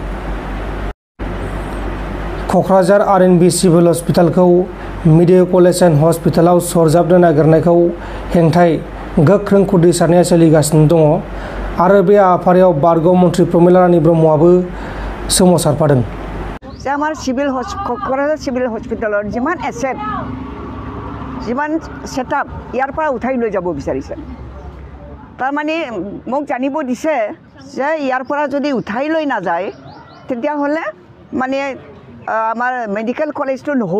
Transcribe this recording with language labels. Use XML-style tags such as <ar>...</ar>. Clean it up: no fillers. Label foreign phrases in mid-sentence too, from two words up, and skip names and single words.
<brx>क'क्राझार आरएनबि सिभिल हस्पिटालखौ</brx> <en>medical college and</en> <brx>हस्पिटालाव सरजाबनो नागिरनायखौ हेंथायै गोख्रों खुदै सारनाया सोलिगासिनो दङ आरो बे आफादायाव बारग' मन्थ्रि प्रमिला रानी ब्रह्मआबो सोमावसारफादों।</brx> <as>আমাৰ ক'ক্ৰাঝাৰ</as> <en>civil hospital</en> <as>যিমান এছেট যিমান ছেটআপ ইয়াৰ পৰা উঠাই লৈ যাব বিচাৰিছে। তাৰমানে মোক জানিব দিছে যে ইয়াৰ পৰা যদি উঠাই লৈ নাযায় তেতিয়াহ'লে মানে আমাৰ</as> <en>medical college</en> <as>নহ'ব।</as>